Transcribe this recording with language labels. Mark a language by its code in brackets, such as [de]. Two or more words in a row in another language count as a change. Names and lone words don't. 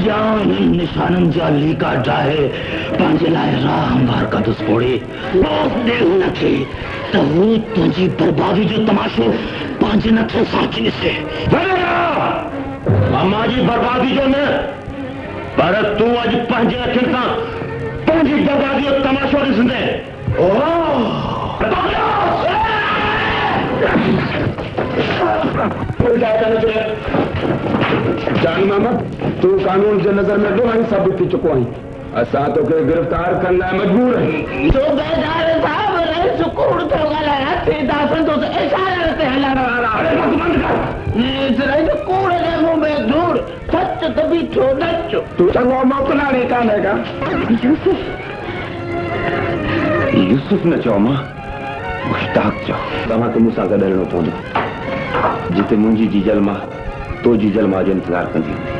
[sd] जान निशाननि जा लीका ठाहे पंहिंजे लाइ राह हमवार कंदुसि फोड़े दे हुनखे त हू तुंहिंजी बर्बादी जो तमाशो पंहिंजे नथो साची ॾिसे अम्मा जी बर्बादी जो न पर तूं अॼु पंहिंजे अखियुनि सां पंहिंजी बर्बादी जो तमाशो ॾिसंदे जानी मामा तू कानून जे नजर में ॾोहाई साबित थी चुको आहीं असां तोखे गिरफ़्तार करण लाइ मजबूर आहियूं सूबेदार साहब रईस कूड़ थो ॻाल्हायां सीधा संदोस इशारे ते हलण वारा रईस कूड़ जे मुंह में धूड़ सच त बीठो नचो तू चङो मोकिलाणी कान्हे का यूसुफ न चओ मां मुश्ताक चओ तव्हांखे मूंसां गॾु हलणो पवंदो जिते मुंहिंजी जीजल मां तो जीजल मां जो इंतज़ार कंदी